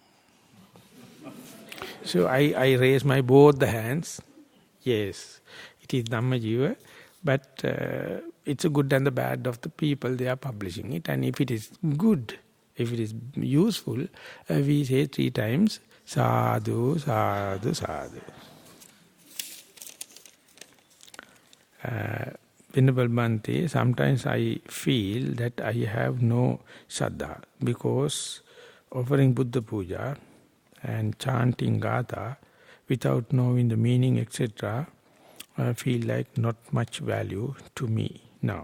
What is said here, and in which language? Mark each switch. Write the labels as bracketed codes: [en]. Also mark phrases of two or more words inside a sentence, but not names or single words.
[en] So I raise my both the hands. Yes, it is Dhammajiva, but it's a good and the bad of the people, they are publishing it. And if it is good, if it is useful, we say 3 times, [pi] sadhu, sadhu, sadhu. [en] Venerable Bhante, sometimes I feel that I have no Saddha because offering Buddha Puja and chanting Gatha without knowing the meaning, etc., feel like not much value to me now.